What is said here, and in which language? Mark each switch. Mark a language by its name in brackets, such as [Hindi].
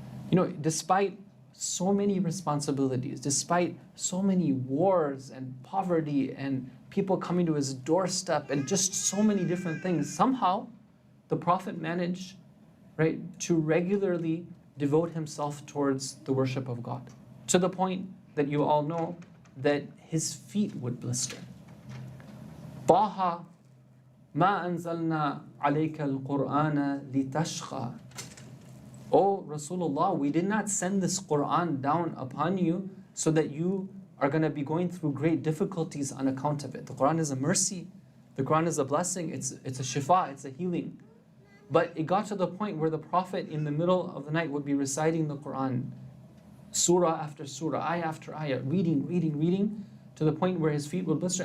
[English] Despite so many responsibilities, despite so many wars and poverty and people coming to his doorstep and just so many different things, somehow the Prophet managed, right, to regularly devote himself towards the worship of God, to the point that you all know that his feet would blister. [Arabic] طه ما أنزلنا عليك القرآن لتشقى. [English] Oh Rasulullah, we did not send this Quran down upon you so that you are going to be going through great difficulties on account of it. The Quran is a mercy. The Quran is a blessing. It's a shifa, it's a healing. But it got to the point where the Prophet in the middle of the night would be reciting the Quran, surah after surah, ayah after ayah, reading, to the point where his feet would blister.